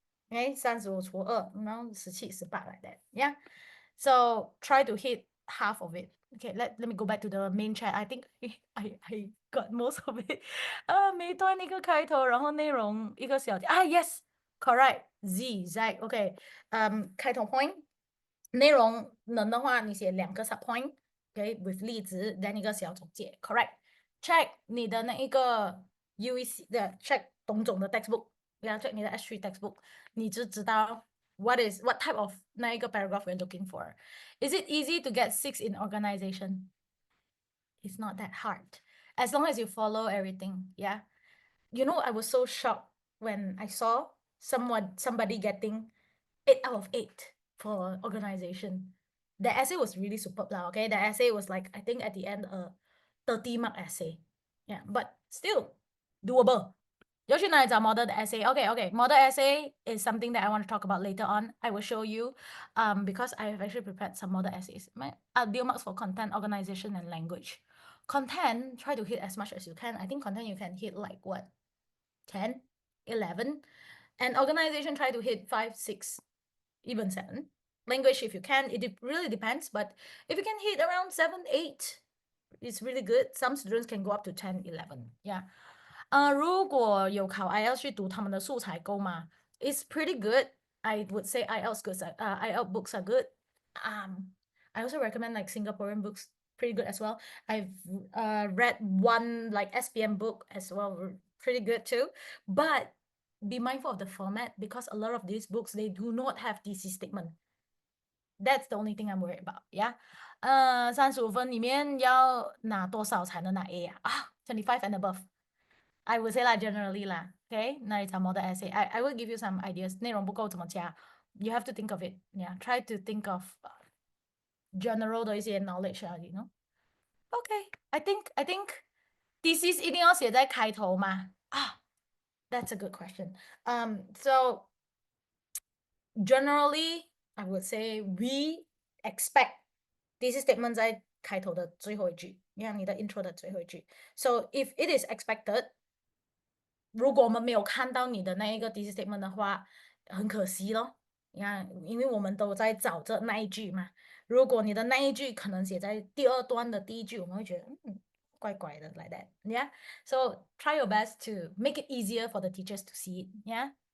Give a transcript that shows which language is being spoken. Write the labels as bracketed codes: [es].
[zh] 35除2，然后17、18 [en] like that. Yeah. So try to hit half of it. Okay, let me go back to the main chat. I think I got most of it. [zh] 每段一个开头，然后内容一个小题。 [en] Yes, correct. [zh] Z. OK. 开头 point， 内容能的话你写2个 sub point. OK, with 例子 then 一个小总结。Correct. Check 你的那一个 UEC 的 check 董总的 textbook。 [en] check 你的 S3 textbook， [zh] 你就知道 [en] what type of 那一个 paragraph we're looking for. Is it easy to get 6 in organization? It's not that hard. As long as you follow everything, yeah. You know, I was so shocked when I saw somebody getting 8 out of 8 for organization. The essay was really superb lah, okay? The essay was like, I think at the end, a 30 mark essay. Yeah, but still doable. [zh] 要去哪里找 model 的 essay? [en] Okay, model essay is something that I want to talk about later on. I will show you, because I have actually prepared some model essays. My deal marks for content, organization, and language. Content, try to hit as much as you can. I think content you can hit like what, 10, 11, and organization try to hit 5, 6, even 7. Language, if you can, it really depends. But if you can hit around 7, 8, it's really good. Some students can go up to 10, 11. Yeah. [zh] 如果有考 IELTS 去读他们的素材够吗 ？ [en] It's pretty good. I would say IELTS IELTS books are good. I also recommend like Singaporean books, pretty good as well. I've read one like SPM book as well, pretty good too. But be mindful of the format because a lot of these books they do not have thesis statement. That's the only thing I'm worried about. Yeah. [zh] 35分里面要拿多少才能拿 A 啊？ [en] 25 and above. I would say generally okay? [zh] 那里找 [en] model essay. I will give you some ideas. [zh] 内容不够怎么加 [en] You have to think of it. Yeah, try to think of general 的一些 knowledge you know? Okay, I think thesis [zh] 一定要写在开头吗？ [en] That's a good question. So generally, I would say we expect thesis statement [zh] 在开头的最后一句，你的 intro 的最后一句。 [en] So if it is expected, [zh] 如果我们没有看到你的那一个 thesis statement 的话，很可惜咯。你看，因为我们都在找着那一句嘛。如果你的那一句可能写在第二段的第一句，我们会觉得怪怪的 [en] like that. Yeah. So try your best to make it easier for the teachers to see it. Yeah.